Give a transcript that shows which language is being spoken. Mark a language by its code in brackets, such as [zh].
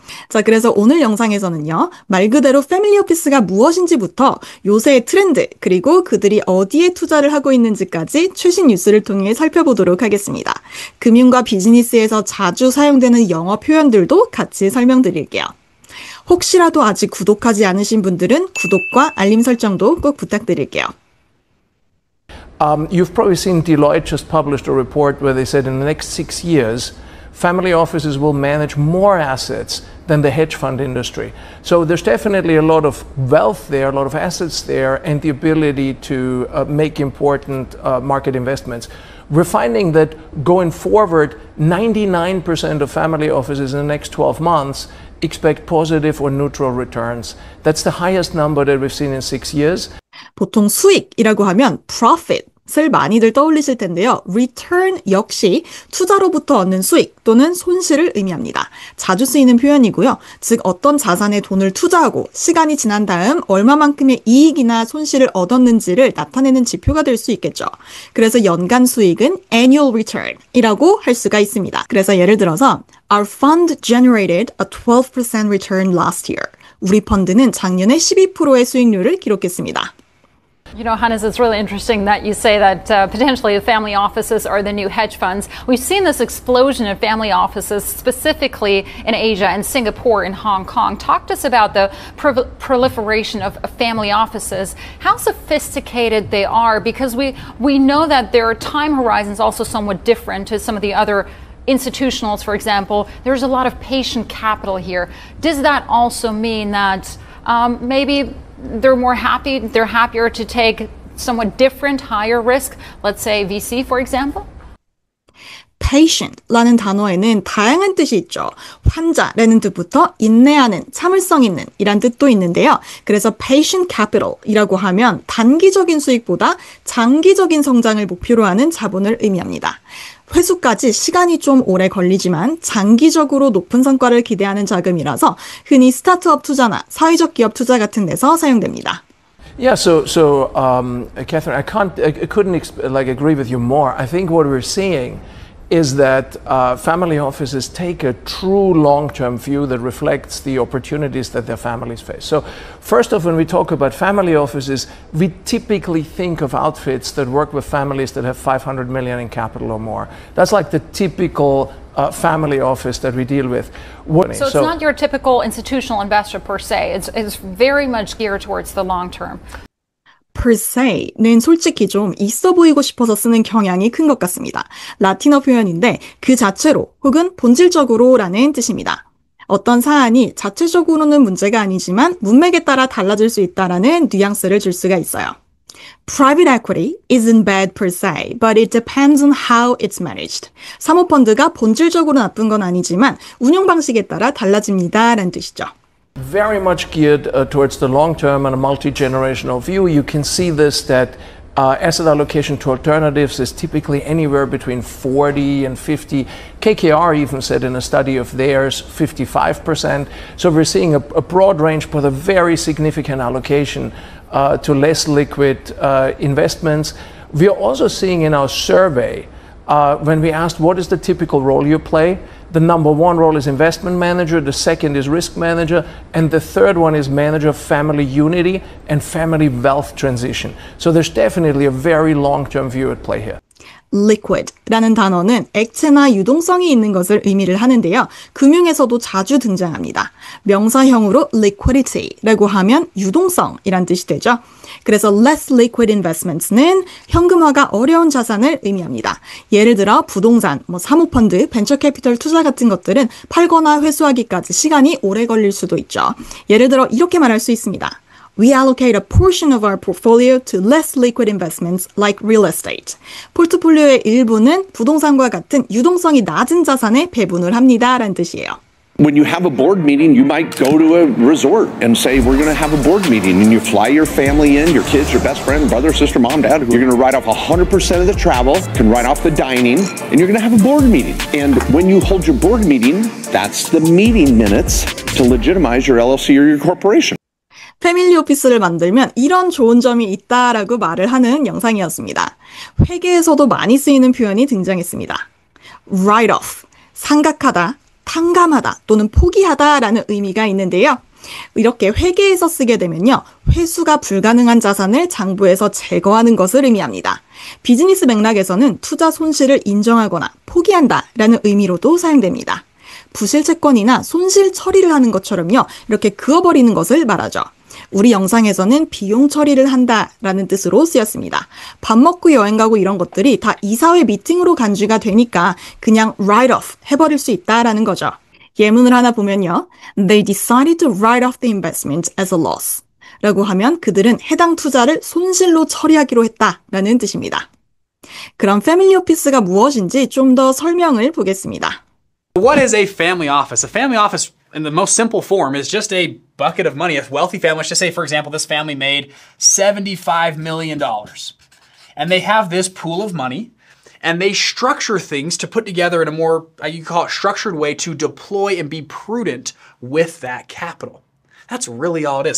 [ko] 자, 그래서 오늘 영상에서는요, 말 그대로 패밀리 오피스가 무엇인지부터 요새의 트렌드, 그리고 그들이 어디에 투자를 하고 있는지까지 최신 뉴스를 통해 살펴보도록 하겠습니다. 금융과 비즈니스에서 자주 사용되는 영어 표현들도 같이 설명드릴게요. 혹시라도 아직 구독하지 않으신 분들은 구독과 알림 설정도 꼭 부탁드릴게요. [en] You've probably seen Deloitte just published a report where they said in the next 6 years, family offices will manage more assets than the hedge fund industry. So there's definitely a lot of wealth there, a lot of assets there, and the ability to make important market investments. We're finding that going forward, 99% of family offices in the next 12 months expect positive or neutral returns. That's the highest number that we've seen in 6 years. [ko] 보통 수익이라고 하면 profit 을 많이들 떠올리실 텐데요. return 역시 투자로부터 얻는 수익 또는 손실을 의미합니다. 자주 쓰이는 표현이고요. 즉 어떤 자산에 돈을 투자하고 시간이 지난 다음 얼마만큼의 이익이나 손실을 얻었는지를 나타내는 지표가 될 수 있겠죠. 그래서 연간 수익은 annual return이라고 할 수가 있습니다. 그래서 예를 들어서 [en] Our fund generated a 12% return last year. [ko] 우리 펀드는 작년에 12%의 수익률을 기록했습니다. [en] You know, Hannes, it's really interesting that you say that potentially the family offices are the new hedge funds. We've seen this explosion of family offices, specifically in Asia and Singapore and Hong Kong. Talk to us about the proliferation of family offices, how sophisticated they are, because we know that their time horizons also somewhat different to some of the other institutionals, for example. There's a lot of patient capital here. Does that also mean that maybe they're happier to take somewhat different, higher risk, let's say VC, for example? [ko] patient라는 단어에는 다양한 뜻이 있죠. 환자라는 뜻부터 인내하는, 참을성 있는 이란 뜻도 있는데요. 그래서 patient capital이라고 하면 단기적인 수익보다 장기적인 성장을 목표로 하는 자본을 의미합니다. 회수까지 시간이 좀 오래 걸리지만 장기적으로 높은 성과를 기대하는 자금이라서 흔히 스타트업 투자나 사회적 기업 투자 같은 데서 사용됩니다. [en] Yeah, Catherine, I couldn't agree with you more. I think what we're seeing is that family offices take a true long-term view that reflects the opportunities that their families face. So first off, when we talk about family offices, we typically think of outfits that work with families that have 500 million in capital or more. That's like the typical family office that we deal with. So it's not your typical institutional investor per se. It's very much geared towards the long term. [ko] per se는 솔직히 좀 있어 보이고 싶어서 쓰는 경향이 큰 것 같습니다. 라틴어 표현인데 그 자체로 혹은 본질적으로라는 뜻입니다. 어떤 사안이 자체적으로는 문제가 아니지만 문맥에 따라 달라질 수 있다라는 뉘앙스를 줄 수가 있어요. [en] Private equity isn't bad per se, but it depends on how it's managed. [ko] 사모펀드가 본질적으로 나쁜 건 아니지만 운영 방식에 따라 달라집니다라는 뜻이죠. [en] Very much geared towards the long term and a multi-generational view. You can see this that asset allocation to alternatives is typically anywhere between 40 and 50. KKR even said in a study of theirs 55%. So we're seeing a broad range but a very significant allocation to less liquid investments. We are also seeing in our survey when we asked what is the typical role you play, the number one role is investment manager, the second is risk manager, and the third one is manager of family unity and family wealth transition. So there's definitely a very long-term view at play here. [ko] liquid라는 단어는 액체나 유동성이 있는 것을 의미를 하는데요. 금융에서도 자주 등장합니다. 명사형으로 liquidity라고 하면 유동성이란 뜻이 되죠. 그래서 [en] less liquid investments [ko] 는 현금화가 어려운 자산을 의미합니다. 예를 들어 부동산, 사모펀드, 벤처캐피털 투자 같은 것들은 팔거나 회수하기까지 시간이 오래 걸릴 수도 있죠. 예를 들어 이렇게 말할 수 있습니다. [en] We allocate a portion of our portfolio to less liquid investments like real estate. [ko] 포트폴리오의 일부는 부동산과 같은 유동성이 낮은 자산에 배분을 합니다라는 뜻이에요. [en] When you have a board meeting, you might go to a resort and say, we're going to have a board meeting, and you fly your family in, your kids, your best friend, brother, sister, mom, dad. You're going to write off 100% of the travel, can write off the dining, and you're going to have a board meeting. And when you hold your board meeting, that's the meeting minutes to legitimize your LLC or your corporation. [ko] 패밀리 오피스를 만들면 이런 좋은 점이 있다라고 말을 하는 영상이었습니다. 회계에서도 많이 쓰이는 표현이 등장했습니다. write off, 상각하다, 탕감하다 또는 포기하다라는 의미가 있는데요. 이렇게 회계에서 쓰게 되면요. 회수가 불가능한 자산을 장부에서 제거하는 것을 의미합니다. 비즈니스 맥락에서는 투자 손실을 인정하거나 포기한다라는 의미로도 사용됩니다. 부실 채권이나 손실 처리를 하는 것처럼요. 이렇게 그어버리는 것을 말하죠. 우리 영상에서는 비용 처리를 한다라는 뜻으로 쓰였습니다. 밥 먹고 여행 가고 이런 것들이 다 이사회 미팅으로 간주가 되니까 그냥 write off 해버릴 수 있다라는 거죠. 예문을 하나 보면요. [en] They decided to write off the investment as a loss. [ko] 라고 하면 그들은 해당 투자를 손실로 처리하기로 했다라는 뜻입니다. 그럼 패밀리 오피스가 무엇인지 좀 더 설명을 보겠습니다. [en] What is a family office? A family office in the most simple form is just a bucket of money. A wealthy family, let's just say, for example, this family made $75 million. And they have this pool of money, and they structure things to put together in a more, you call it structured way to deploy and be prudent with that capital. That's really all it is.